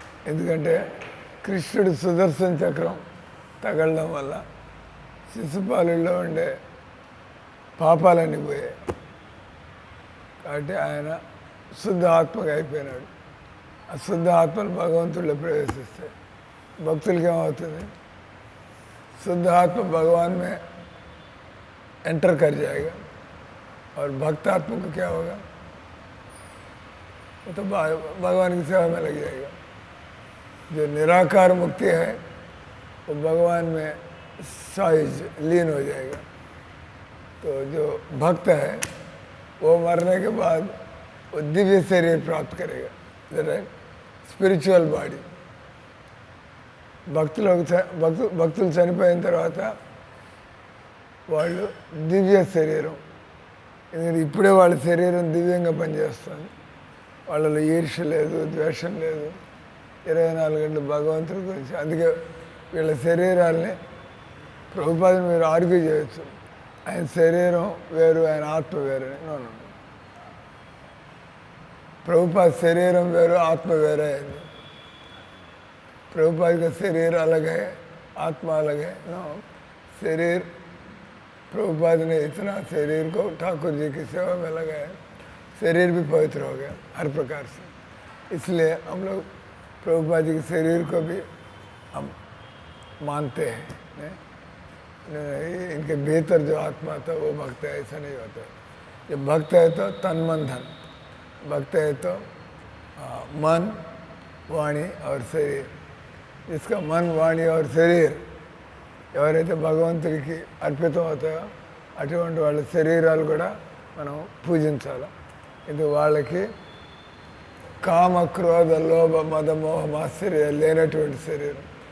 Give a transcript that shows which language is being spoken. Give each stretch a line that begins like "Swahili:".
Telugu: ఎందుకంటే కృష్ణుడు సుదర్శన చక్రం తగలడం వల్ల శిశుపాలుడిలో ఉండే పాపాలన్నీ పోయాయి. కాబట్టి ఆయన శుద్ధ ఆత్మగా అయిపోయినాడు. ఆ శుద్ధ ఆత్మలు భగవంతుడిలో ప్రవేశిస్తాయి. భక్తులకి ఏమవుతుంది?
Hindi: शुद्ध आत्मा भगवान में एंटर कर जाएगा और भक्त आत्मा को क्या होगा? वो तो भगवान की सेवा में लग जाएगा. जो निराकार मुक्ति है वो भगवान में साइज लीन हो जाएगा. तो जो भक्त है वो मरने के बाद वो दिव्य शरीर प्राप्त करेगा, राइट, स्पिरिचुअल बॉडी.
Telugu: భక్తులు చనిపోయిన తర్వాత వాళ్ళు దివ్య శరీరం, ఎందుకంటే ఇప్పుడే వాళ్ళ శరీరం దివ్యంగా పనిచేస్తుంది. వాళ్ళలో ఈర్ష్య లేదు, ద్వేషం లేదు, 24 గంటలు భగవంతుడి గురించి. అందుకే వీళ్ళ శరీరాల్ని ప్రభుపాదని మీరు ఆర్గ్యూ చేయొచ్చు, ఆయన శరీరం వేరు ఆయన ఆత్మ వేరు. ప్రభుపాద శరీరం వేరు ఆత్మ వేరే అయింది.
Hindi: प्रभुपाद का शरीर अलग है, आत्मा अलग है. नो, शरीर प्रभुपाद ने इतना शरीर को ठाकुर जी की सेवा में लगाया, शरीर भी पवित्र हो गया हर प्रकार से. इसलिए हम लोग प्रभुपाद जी के शरीर को भी हम मानते हैं. इनके भीतर जो आत्मा था वो भक्त है, ऐसा नहीं होता. जब भक्त है तो तन मन धन, भक्त है तो मन वाणी और शरीर. जिसका मन वाणी और शरीर
Telugu: ఎవరైతే భగవంతుడికి అర్పితం అవుతాయో అటువంటి వాళ్ళ శరీరాలు కూడా మనం పూజించాలి. ఇది వాళ్ళకి కామ క్రోధ లోభ మద మోహ మాత్సర్యాలు లేనటువంటి శరీరం.